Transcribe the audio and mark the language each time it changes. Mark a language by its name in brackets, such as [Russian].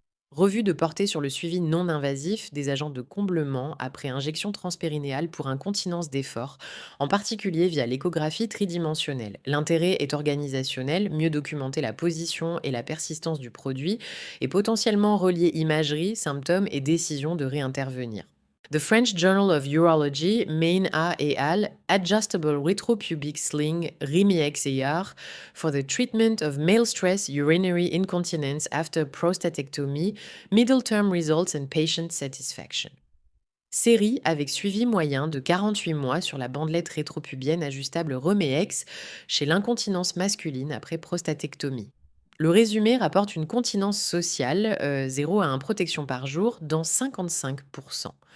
[French] Revue de portée sur le suivi non invasif des agents de comblement après injection transpérinéale pour incontinence d'effort, en particulier via l'échographie tridimensionnelle. L'intérêt est organisationnel, mieux documenter la position et la persistance du produit et potentiellement relier imagerie, symptômes et décision de réintervenir. [English] The French Journal of Urology, Main A et al. Adjustable Retropubic Sling RIMI-XAR for the treatment of male stress urinary incontinence after prostatectomy, middle term results and patient satisfaction. [French] Série avec suivi moyen de 48 mois sur la bandelette rétropubienne ajustable Remex chez l'incontinence masculine après prostatectomie. Le résumé rapporte une continence sociale, 0 à 1 protection par jour, dans 55%.